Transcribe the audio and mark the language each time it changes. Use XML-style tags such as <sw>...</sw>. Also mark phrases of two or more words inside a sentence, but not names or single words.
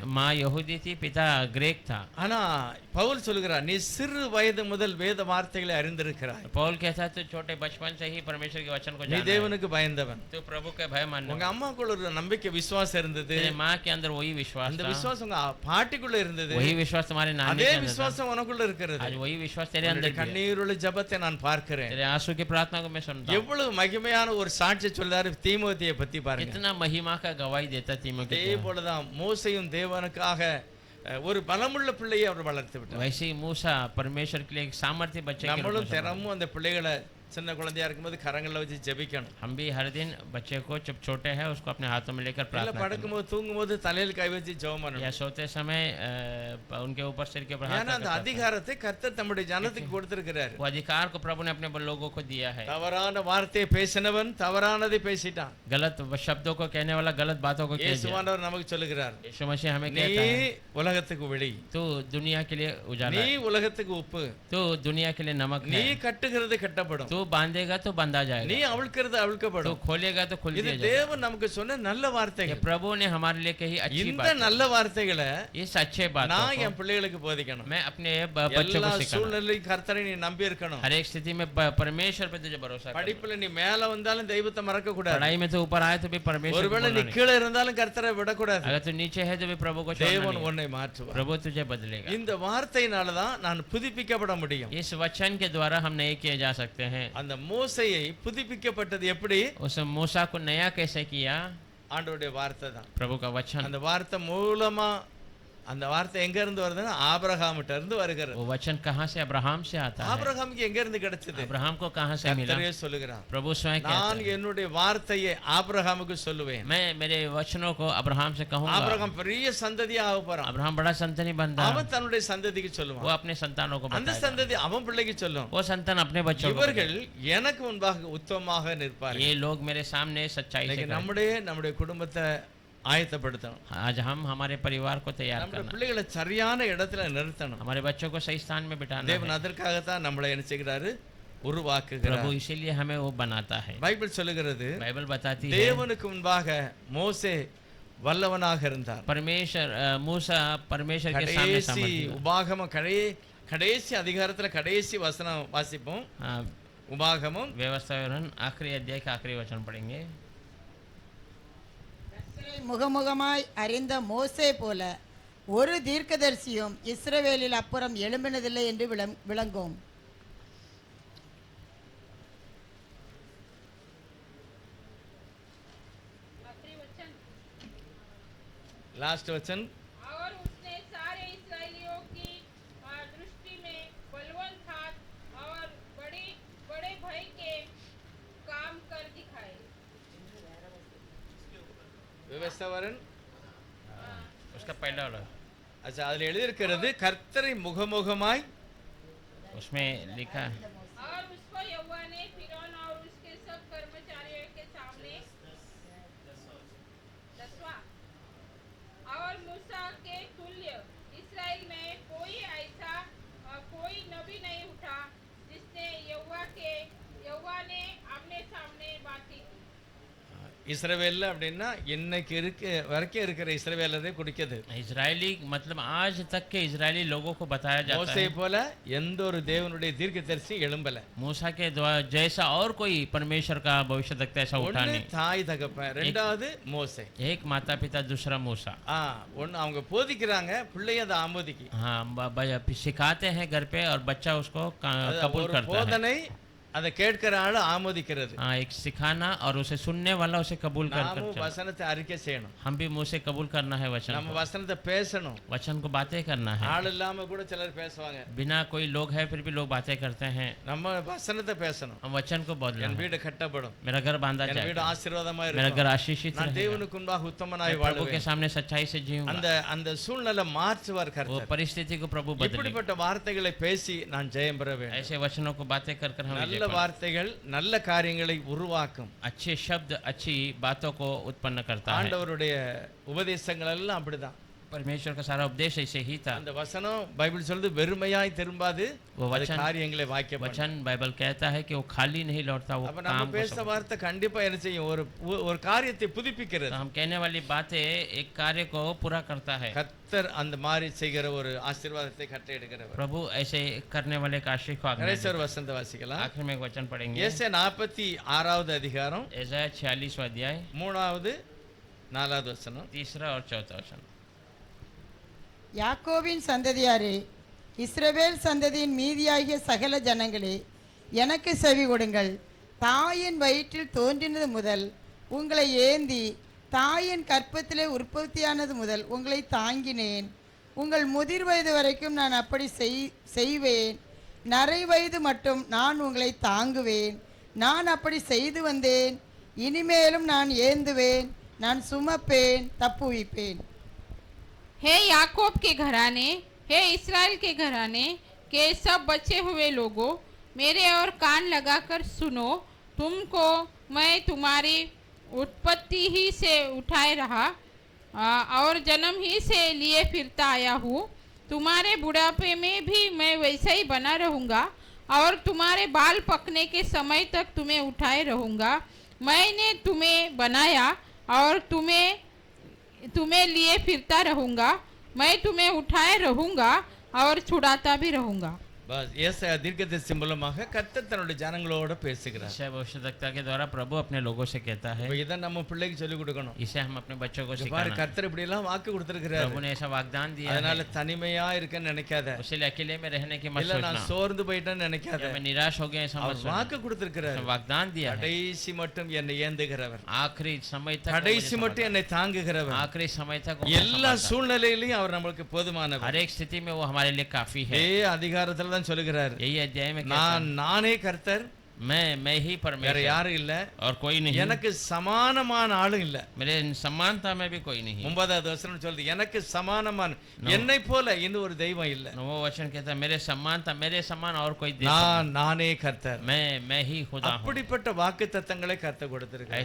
<hi>माँ यहूदी थी, पिता ग्रीक था।</hi> <ta>ஆனா பவுல் சொல்லுகிறார், நீ சிறு வயது முதல் வேத வார்த்தைகளை அறிந்திருக்கிறாய்,</ta> <hi>पौल कहता है तो छोटे बचपन से ही परमेश्वर के वचन को</hi> <ta>நீ</ta> <hi>जाना है।</hi> <ta>தேவனுக்கு பயந்தவன்.</ta> <hi>तो प्रभु के भय मानने</hi> <ta>உங்க அம்மாக்குள்ள ஒரு நம்பிக்கை விசுவாசம் இருந்தது,</ta> <hi>तेरे माँ के अंदर वही विश्वास</hi> <ta>அந்த</ta> <hi>था,</hi> <ta>விசுவாசம் உங்க பாட்டிக்குள்ள இருந்தது,</ta> <hi>वही विश्वास तुम्हारे नानी</hi> <ta>அதே</ta> <hi>के अंदर था।</hi> <ta>விசுவாசம் உனக்குள்ள இருக்கிறது.</ta> <hi>आज वही विश्वास तेरे अंदर</hi> <ta>உன்னுடைய</ta> <hi>भी है।</hi> <ta>கண்ணீருள்ள ஜெபத்தை நான் பார்க்கிறேன்.</ta> <hi>तेरे आंसू की प्रार्थना को मैं सुनता हूँ।</hi> <ta>எவ்வளவு மகிமையான ஒரு சாட்சி சொல்றாரு தீமோத்தேயை பத்தி பாருங்க.</ta> <hi>कितना महिमा का गवाही देता तीमोथी</hi> <ta>அதே</ta> <hi>को।</hi> <ta>போலதான் மோசேயும் தேவனுக்காக ஒரு பலமுள்ள பிள்ளையை அவர் வளர்த்து விட்டார்.</ta> <hi>वैसे ही मूसा परमेश्वर के लिए एक सामर्थ्य बच्चे के रूप में</hi> <ta>நம்மளும்</ta> <hi>संभाला।</hi> <ta>தினமும் அந்த பிள்ளைகளை சின்ன குழந்தையா இருக்கும்போது கரங்கள்ல வச்சு ஜெபிக்கணும்.</ta> <hi>हम भी हर दिन बच्चे को जब छोटे हैं उसको अपने हाथों में लेकर</hi> <ta>இல்ல</ta> <hi>प्रार्थना करें।</hi> <ta>படுக்கும்போது தூங்கும்போது தலையில கை வச்சு ஜெபம் பண்ணணும்.</ta> <hi>या सोते समय उनके ऊपर सिर के ऊपर हाथ</hi> <ta>ஏன்னா அந்த</ta> <hi>रखकर</hi> <ta>அதிகாரத்தை கர்த்தர் தம்முடைய ஜனத்துக்கு கொடுத்திருக்கிறார்.</ta> <hi>वो अधिकार को प्रभु ने अपने लोगों को दिया है।</hi> <ta>தவறான வார்த்தையை பேசினவன் தவறானதை பேசிட்டான்.</ta> <hi>गलत शब्दों को कहने वाला गलत बातों को कह दिया।</hi> <ta>இயேசுவானவர் நமக்கு சொல்லுகிறார்,</ta> <hi>यीशु मसीह हमें</hi> <ta>நீ</ta> <hi>कहता है</hi> <ta>உலகத்துக்கு வெளி,</ta> <hi>तू दुनिया के लिए उजाला</hi> <ta>நீ</ta> <hi>है,</hi> <ta>உலகத்துக்கு உப்பு,</ta> <hi>तू दुनिया के लिए नमक</hi> <ta>நீ</ta> <hi>है,</hi> <ta>கட்டுகிறது கட்டப்படும்,</ta> <hi>तू बांधेगा तो बंधा</hi> <ta>நீ</ta> <hi>जाएगा,</hi> <ta>அவிழ்க்கிறது</ta> <hi>तू</hi> <ta>அவிழ்க்கப்படும்.</ta> <hi>खोलेगा तो खुल</hi> <ta>இது</ta> <hi>दिया जाएगा।</hi> <ta>தேவன் நமக்கு சொன்ன நல்ல</ta> <hi>ये</hi> <ta>வார்த்தைகள்.</ta> <hi>प्रभु ने हमारे लिए कही अच्छी</hi> <ta>இந்த</ta> <hi>बात।</hi> <ta>நல்ல வார்த்தைகளை</ta> <hi>इस अच्छे बातों</hi> <ta>நான்</ta> <hi>को</hi> <ta>என் பிள்ளைகளுக்கு போதிக்கணும்.</ta> <hi>मैं अपने बच्चों</hi> <ta>எல்லா</ta> <hi>को सिखाना।</hi> <ta>சூழ்நிலையும் கர்த்தரை நீ நம்பி இருக்கணும்.</ta> <hi>हर एक स्थिति में परमेश्वर पे तुझे भरोसा करना।</hi> <ta>படிப்புல நீ மேல வந்தாலும் தெய்வத்தை மறக்க கூடாது.</ta> <hi>पढ़ाई में तो ऊपर आए तो भी परमेश्वर को</hi> <ta>ஒருவேளை</ta> <hi>भूलना</hi> <ta>நீ</ta> <hi>नहीं।</hi> <ta>கீழே இருந்தாலும் கர்த்தரை விடக்கூடாது.</ta> <hi>अगर तू नीचे है तो भी प्रभु को छोड़ना</hi> <ta>தேவன்</ta> <hi>नहीं।</hi> <ta>உன்னை மாற்றுவார்.</ta> <hi>प्रभु तुझे बदलेगा।</hi> <ta>இந்த வார்த்தையினால தான் நான் புதுப்பிக்கப்பட முடியும்.</ta> <hi>इस वचन के द्वारा हम नए किए जा सकते हैं।</hi> <ta>அந்த மோசேயை புதுப்பிக்கப்பட்டது எப்படி?</ta> <hi>उस मूसा को नया कैसे किया?</hi> <ta>ஆண்டவருடைய வார்த்தை தான்.</ta> <hi>प्रभु का वचन।</hi> <ta>அந்த வார்த்தை மூலமா, அந்த வார்த்தை எங்க இருந்து வருதுன்னா ஆபிரகாம்கிட்ட இருந்து வருகிறது.</ta> <hi>वो वचन कहाँ से? अब्राहम से आता है।</hi> <ta>ஆபிரகாமுக்கு எங்க இருந்து கிடைச்சது?</ta> <hi>अब्राहम को कहाँ से मिला?</hi> <ta>கர்த்தரே சொல்லுகிறார்,</ta> <hi>प्रभु स्वयं कहता</hi> <ta>நான்</ta> <hi>है,</hi> <ta>என்னுடைய வார்த்தையை ஆபிரகாமுக்கு சொல்லுவேன்.</ta> <hi>मैं मेरे वचनों को अब्राहम से कहूंगा।</hi> <ta>ஆபிரகாம் பெரிய சந்ததியா ஆக போறான்.</ta> <hi>अब्राहम बड़ा संतानी बनता है।</hi> <ta>அவன் தன்னுடைய சந்ததிக்கு</ta> <hi>वो</hi> <ta>சொல்லுவான்,</ta> <hi>अपने संतानों को</hi> <ta>அந்த</ta> <hi>बताएगा।</hi> <ta>சந்ததி அவன் பிள்ளைக்கு சொல்லும்.</ta> <hi>वो संतान अपने बच्चों को</hi> <ta>இவர்கள் எனக்கு முன்பாக உத்தமமாக</ta> <hi>बताएगा।</hi> <ta>நிற்பார்கள்.</ta> <hi>ये लोग मेरे सामने सच्चाई से</hi> <ta>இன்னைக்கு</ta> <hi>करें।</hi> <ta>நம்முடைய குடும்பத்தை ஆயத்தப்படுத்தணும்.</ta> <hi>आज हम हमारे परिवार को तैयार</hi> <ta>நம்முடைய</ta> <hi>करना,</hi> <ta>பிள்ளைகளை சரியான இடத்துல நிறுத்தணும்.</ta> <hi>हमारे बच्चों को सही स्थान में बिठाना</hi> <ta>தேவன்</ta> <hi>है।</hi> <ta>அதற்காகத்தான் நம்மளை என்ன செய்கிறாரு? உருவாக்குகிறார்.</ta> <hi>प्रभु इसीलिए हमें वो बनाता है।</hi> <ta>பைபிள் சொல்லுகிறது,</ta> <hi>बाइबल बताती है</hi> <ta>தேவனுக்கு முன்பாக மோசே வல்லவனாக இருந்தார்.</ta> <hi>परमेश्वर मूसा परमेश्वर के सामने</hi> <ta>கடைசி</ta> <hi>सामर्थ्य था।</hi> <ta>உபாகமம் கடைசி அதிகாரத்துல கடைசி வசனம் வாசிப்போம்.</ta> <hi>हाँ,</hi> <ta>உபாகமம்</ta> <hi>व्यवस्था विवरण आखिरी अध्याय का आखिरी वचन पढ़ेंगे।</hi> <ta>முகமுகமாய் அறிந்த மோசே போல ஒரு தீர்க்கதரிசியும் இஸ்ரவேலில் அப்புறம் எழும்பினதில்லை என்று விளங்கும்.</ta> <hi>लास्ट वचन, और उसने सारे इस्राएलियों की दृष्टि में बलवंत था और बड़े बड़े भय के काम कर दिखाए। விவசாவரன். उसका पहला वाला अच्छा,</hi> <ta>அதுல எழுதியிருக்கிறது கர்த்தரை முகமுகமாய்.</ta> <hi>उसमें लिखा है और उसको यहोवा ने फिरौन और उसके सब कर्मचारियों के सामने 10वां और मूसा के तुल्य इस्राएल में कोई ऐसा कोई नबी नहीं उठा जिसने यहोवा ने आमने सामने बातें की।</hi> <ta>இஸ்ரவேல் அப்படின்னா இன்னைக்கு வரைக்கும் இருக்கிற இஸ்ரவேலரே குடிக்குது.</ta> <hi>इजरायली मतलब आज तक के इजरायली लोगों को बताया जाता</hi> <ta>மோசே</ta> <hi>है</hi> <ta>போல எந்த ஒரு தேவனுடைய தீர்க்கதரிசி எழும்பல.</ta> <hi>मूसा के द्वारा जैसा और कोई परमेश्वर का भविष्यद्वक्ता ऐसा उठा</hi> <ta>ஒண்ணு</ta> <hi>नहीं.</hi> <ta>தாய் தகப்பன், ரெண்டாவது மோசே.</ta> <hi>एक माता पिता दूसरा मूसा.</hi> <ta>ஒண்ணு அவங்க போதிக்கிறாங்க, பிள்ளைய அதை ஆமோதிக்கு.</ta> <hi>हाँ सिखाते हैं घर पे और बच्चा उसको कबूल</hi> <ta>ஒரு</ta> <hi>करता है.</hi> <ta>போதனை அதை கேட்கிற ஆளு ஆமோதிக்கிறது.</ta> <hi>हाँ एक सिखाना और उसे सुनने वाला उसे कबूल कर</hi> <ta>நாமும்</ta> <hi>कर</hi> <ta>வசனத்தை அறிக்கை செய்யணும்.</ta> <hi>हम भी मुंह से कबूल करना है वचन</hi> <ta>நம்ம</ta> <hi>को.</hi> <ta>வசனத்தை பேசணும்.</ta> <hi>वचन को बातें करना है.</hi> <ta>ஆள் இல்லாம கூட சிலர் பேசுவாங்க.</ta> <hi>बिना कोई लोग है फिर भी लोग बातें करते हैं.</hi> <ta>நம்ம வசனத்தை பேசணும்.</ta> <hi>हम वचन को बोलना</hi> <ta>என்</ta> <hi>है.</hi> <ta>வீடு கட்டப்படும்,</ta> <hi>मेरा घर बांधा</hi> <ta>என் வீடு</ta> <hi>जाएगा,</hi> <ta>ஆசீர்வாதமா</ta> <hi>मेरा</hi> <ta>இருக்கும்,</ta> <hi>घर आशीषित</hi> <ta>நான்</ta> <hi>रहेगा,</hi> <ta>தேவனுக்கு முன்பாக உத்தமனாய்</ta> <hi>मैं प्रभु के</hi> <ta>வாழுவேன்.</ta> <hi>सामने सच्चाई से जीऊंगा.</hi> <ta>அந்த அந்த சூழ்நிலை மாற்றுவார்</ta> <hi>वो</hi> <ta>கர்த்தர்.</ta> <hi>परिस्थिति को प्रभु बदलेगा.</hi> <ta>இப்படிப்பட்ட வார்த்தைகளை பேசி நான் ஜெயம் பெற வேண்டும்.</ta> <hi>ऐसे वचनों को बातें कर कर हम</hi> <ta>நல்ல</ta> <hi>विजय पाएं.</hi> <ta>வார்த்தைகள் நல்ல காரியங்களை உருவாக்கும்.</ta> <hi>अच्छे शब्द अच्छी बातों को उत्पन्न करता है.</hi> <ta>ஆண்டவருடைய உபதேசங்கள் எல்லாம் அப்படிதான்.</ta> <hi>परमेश्वर का सारा उपदेश ऐसे ही था.</hi> <ta>அந்த வசனம் பைபிள் சொல்லுது வெறுமையாய் திரும்பாது,</ta> <hi>वो</hi> <ta>அது</ta> <hi>वचन</hi> <ta>காரியங்களை வாக்கியம் பண்ணும்.</ta> <hi>वचन बाइबल कहता है कि वो खाली नहीं लौटता, वो</hi> <ta>அப்ப நம்ம</ta> <hi>काम को</hi> <ta>பேசுற வார்த்தை கண்டிப்பா என்ன செய்யும்? ஒரு காரியத்தை புதுப்பிக்கிறது.</ta> <hi>हम कहने वाली बातें एक कार्य को पूरा करता है.</hi> <ta>கர்த்தர் அந்த மாதிரி செய்கிற ஒரு ஆசீர்வாதத்தை கட்டை எடுக்கிறவர்.</ta> <hi>प्रभु ऐसे करने वाले का आशीष को आज्ञा</hi> <ta>கடைசி</ta> <hi>देता</hi> <ta>ஒரு வசனத்தை வாசிக்கலாம்.</ta> <hi>है. आखिर में एक वचन पढ़ेंगे.</hi> <ta>ஏசாயா 46வது அதிகாரம்</ta> <hi>यशायाह 46वां अध्याय</hi> <ta>3வது 4வது வசனம்.</ta> <hi>तीसरा और चौथा वचन.</hi> <ta>யாக்கோபின் சந்ததியாரே, இஸ்ரவேல் சந்ததியின் மீதியாகிய சகல ஜனங்களே, எனக்கு செவி கொடுங்கள். தாயின் வயிற்றில் தோன்றினது முதல் உங்களை ஏந்தி, தாயின் கற்பத்திலே உற்பத்தியானது முதல் உங்களை தாங்கினேன். உங்கள் முதிர் வயது வரைக்கும் நான் அப்படி செய்வேன். நரை வயது மட்டும் நான் உங்களை தாங்குவேன். நான் அப்படி செய்து வந்தேன், இனிமேலும் நான் ஏந்துவேன், நான் சுமப்பேன், தப்புவிப்பேன்.</ta> <hi>हे याकूब के घराने, हे इस्राएल के घराने के सब बचे हुए लोगों, मेरे और कान लगाकर सुनो. तुमको मैं तुम्हारी उत्पत्ति ही से उठाए रहा और जन्म ही से लिए फिरता आया हूँ. तुम्हारे बुढ़ापे में भी मैं वैसा ही बना रहूँगा और तुम्हारे बाल पकने के समय तक तुम्हें उठाए रहूँगा. मैंने तुम्हें बनाया और तुम्हें लिए फिरता रहूँगा. मैं तुम्हें उठाए रहूँगा और छुड़ाता भी रहूँगा.</hi> <ta>பஸ் ஏசாயா தீர்க்கதரிசி மூலமாக கர்த்தர் தன்னுடைய ஜனங்களோட பேசுகிறார்.</ta> <hi>यशायाह भविष्यद्वक्ता के द्वारा प्रभु अपने लोगों से कहता है.</hi> <ta>இப்ப இதை நம்ம பிள்ளைக்கு சொல்லி கொடுக்கணும்.</ta> <hi>इसे हम अपने बच्चों को</hi> <ta>பாரு</ta> <hi>सिखाना है.</hi> <ta>கர்த்தர் இப்படி எல்லாம் வாக்கு கொடுத்திருக்கிறார்.</ta> <hi>प्रभु ने ऐसा वाग्दान दिया है.</hi> <ta>அதனால தனிமையா இருக்கன்னு நினைக்காத.</ta> <hi>उसके लिए अकेले में रहने की मत</hi> <ta>இல்ல நான்</ta> <hi>सोचना.</hi> <ta>சோர்ந்து போயிட்டேன்னு நினைக்காத.</ta> <hi>जब मैं निराश हो गया ऐसा मत</hi> <ta>அவர்</ta> <hi>सोचना.</hi> <ta>வாக்கு கொடுத்திருக்கிறார்.</ta> <hi>उसने वाग्दान दिया है.</hi> <ta>கடைசி மட்டும் என்னை ஏந்துகிறவர்,</ta> <hi>आखिरी समय तक वो</hi> <ta>கடைசி</ta> <hi>मुझे</hi> <ta>மட்டும் என்னை தாங்குகிறவர்.</ta> <hi>संभालता है. आखिरी समय तक वो मुझे</hi> <ta>எல்லா</ta> <hi>संभालता है.</hi> <ta>சூழ்நிலையிலையும் அவர் நம்மளுக்கு போதுமானவர்.</ta> <hi>हर एक स्थिति में वो हमारे लिए काफी है.</hi> <ta>இதே அதிகாரத்துல தான் சொல்லுகிறார்,</ta> <hi>यही अध्याय में कहता</hi> <ta>நானே கர்த்தர்,</ta> <hi>मैं ही</hi> <ta>வேற</ta> <hi>परमेश्वर</hi> <ta>யாரும் இல்ல,</ta> <hi>और कोई नहीं.</hi> <ta>எனக்கு சமானமான ஆளும் இல்ல.</ta> <hi>मेरे समानता में भी कोई नहीं.</hi> <ta>9வது வசனம் சொல்லுது, எனக்கு சமானமான என்னை போல இன்னும் ஒரு தெய்வம் இல்ல.</ta> <hi>वो वचन कहता है मेरे समानता, मेरे समान और कोई देव</hi> <ta>நானே கர்த்தர்.</ta> <hi>मैं ही खुदा हूँ.</hi> <ta>அப்படிப்பட்ட வாக்குத்தத்தங்களை கர்த்தர் கொடுத்திருக்கிறார்.</ta>